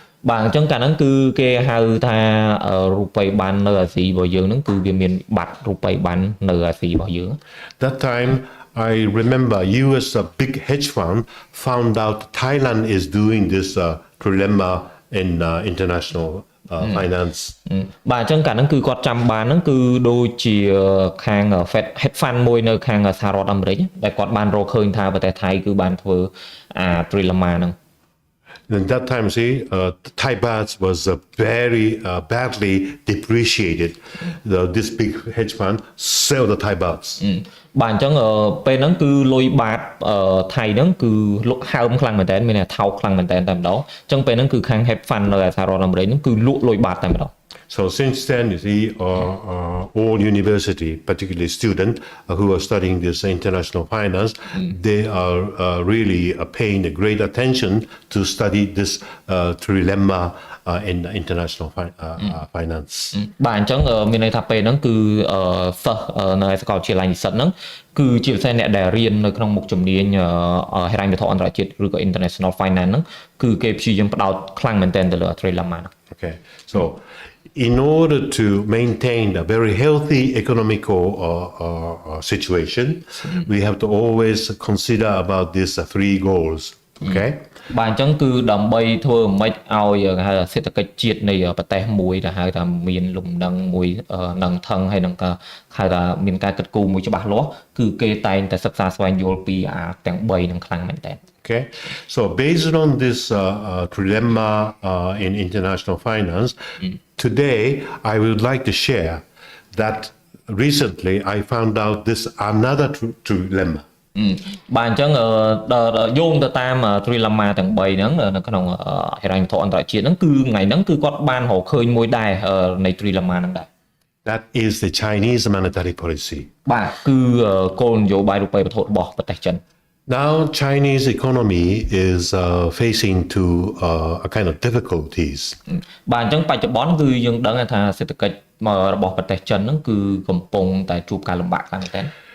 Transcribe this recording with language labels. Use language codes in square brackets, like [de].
[km] បាទអញ្ចឹងកាលហ្នឹងគឺគេហៅថារូបិយប័ណ្ណនៅអាស៊ីរបស់យើងហ្នឹងគឺវាមានបាត់រូបិយប័ណ្ណនៅអាស៊ីរបស់យើង [en] That time I remember US big hedge fund found out Thailand is doing this Trilemma in international finance [km] បាទអញ្ចឹងកាលហ្នឹងគឺគាត់ចាំបានហ្នឹងគឺដូចជាខាង Fed hedge fund មួយនៅខាងសហរដ្ឋអាមេរិកដែលគាត់បានរកឃើញថាប្រទេសថៃគឺបានធ្វើអា Trilemma ហ្នឹង [en] And that time, see, Thai baht was very badly depreciated. This big hedge fund sell the Thai baht. [km] បាទអញ្ចឹងពេលហ្នឹងគឺលុយបាតថៃហ្នឹងគឺលក់ហើមខ្លាំងមែនតើមានថាថោកខ្លាំងមែនតើតែម្ដងអញ្ចឹងពេលហ្នឹងគឺខាង hedge fund នៅសហរដ្ឋអាមេរិកហ្នឹងគឺលក់លុយបាតតែម្ដង [en] So since then, you see, all university, particularly students who are studying this international finance, they are really paying a great attention to study this trilemma in international finance. [km] បាទអញ្ចឹងមានន័យថាពេលហ្នឹងគឺសិស្សនៅសាកលវិទ្យាល័យនិស្សិតហ្នឹងគឺជាពិសេសអ្នកដែលរៀននៅក្នុងមុខជំនាញហិរញ្ញវត្ថុអន្តរជាតិឬក៏ [en] international finance [km] ហ្នឹងគឺគេព្យាយាមផ្ដោតខ្លាំងមែនទែនទៅលើ trilemma ហ្នឹង [en] Okay. So in order to maintain a very healthy economical situation, we have to always consider about these three goals. Okay. [km] បាទអញ្ចឹងគឺដើម្បីធ្វើម៉េចឲ្យគេហៅសេដ្ឋកិច្ចជាតិនៃប្រទេសមួយដែលហៅថាមានលំនឹងមួយនឹងថឹងហើយនឹងក៏ហៅថាមានការគិតគូរមួយច្បាស់លាស់គឺគេតែងតែសិក្សាស្វែងយល់ពីទាំង3នឹងខ្លាំងមែនតើ [en] Okay, so based on this trilemma in international finance, today I would like to share that recently I found out this another trilemma. [km] បាទអញ្ចឹងយោងទៅតាម Trilemma ទាំង3ហ្នឹងនៅក្នុងហិរញ្ញវត្ថុអន្តរជាតិហ្នឹងគឺថ្ងៃហ្នឹងគឺគាត់បានរកឃើញមួយដែរនៃ Trilemma ហ្នឹងដែរ [en] That is the Chinese monetary policy. [km] បាទគឺគោលនយោបាយរូបិយវត្ថុរបស់ប្រទេសចិន [en] Now Chinese economy is facing to a kind of difficulties. [km] បាទអញ្ចឹងបច្ចុប្បន្នគឺយើងដឹងថាសេដ្ឋកិច្ចរបស់ប្រទេសចិនហ្នឹងគឺកំពុងតែជួបការលំបាកខ្លាំងមែនទែន